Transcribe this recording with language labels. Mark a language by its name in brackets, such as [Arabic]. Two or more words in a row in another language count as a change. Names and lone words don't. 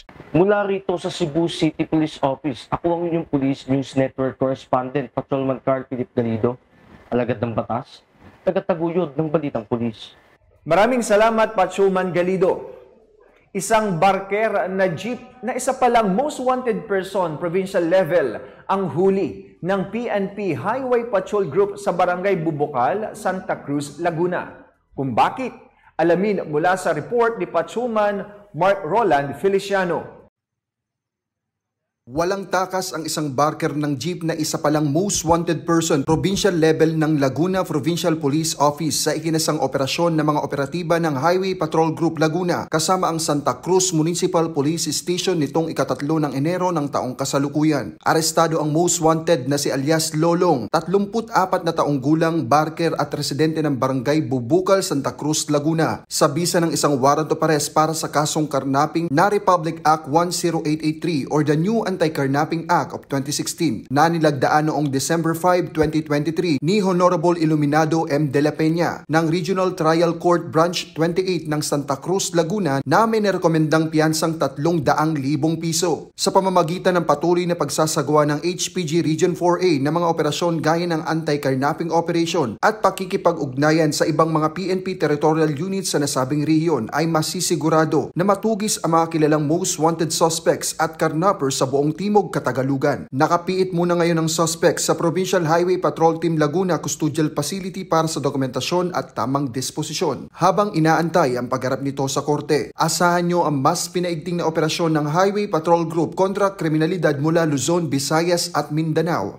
[Filipino] Mula rito sa Cebu City Police Office, ako ang inyong Police News Network Correspondent, Patrolman Carl Philip Galido, alagad ng batas, tagataguyod ng balitang pulis. Maraming salamat, Patrolman Galido. Isang barker na jeep na isa palang [English] most wanted person provincial level [Filipino] ang huli ng PNP Highway Patrol Group sa Barangay Bubukal, Santa Cruz, Laguna. Kung bakit, alamin mula sa report ni Patrolman Mark Roland Feliciano. Walang takas ang isang barker ng jeep na isa palang [English] most wanted person provincial level [Filipino] ng Laguna Provincial Police Office sa ikinasang operasyon ng mga operatiba ng Highway Patrol Group Laguna kasama ang Santa Cruz Municipal Police Station nitong ika-3 ng Enero ng taong kasalukuyan. Arestado ang [English] most wanted [Filipino] na si alias Lolong, 34 na taong gulang, barker at residente ng Barangay Bubukal, Santa Cruz, Laguna sa bisa ng isang [English] warrant of arrest [Filipino] para sa kasong karnaping na Republic Act 10883 or the New Anti-Carnapping Act of 2016 na nilagdaan noong December 5, 2023 ni Honorable Iluminado M. De La Peña ng Regional Trial Court Branch 28 ng Santa Cruz, Laguna na may nirekomendang piyansang 300,000 piso sa pamamagitan ng patuloy na pagsasagawa ng HPG Region 4A na mga operasyon gaya ng Anti-Carnapping Operation at pakikipag-ugnayan sa ibang mga [English] PNP territorial units [Filipino] sa nasabing rehiyon ay masisigurado na matugis ang mga kilalang [English] most wanted suspects [Filipino] at karnappers sa buong Timog Katagalugan. Nakapiit muna ngayon ang suspect sa Provincial Highway Patrol Team Laguna Custodial Facility para sa dokumentasyon at tamang disposisyon. Habang inaantay ang pagharap nito sa korte, asahan nyo ang mas pinaigting na operasyon ng Highway Patrol Group kontra kriminalidad mula Luzon, Visayas at Mindanao.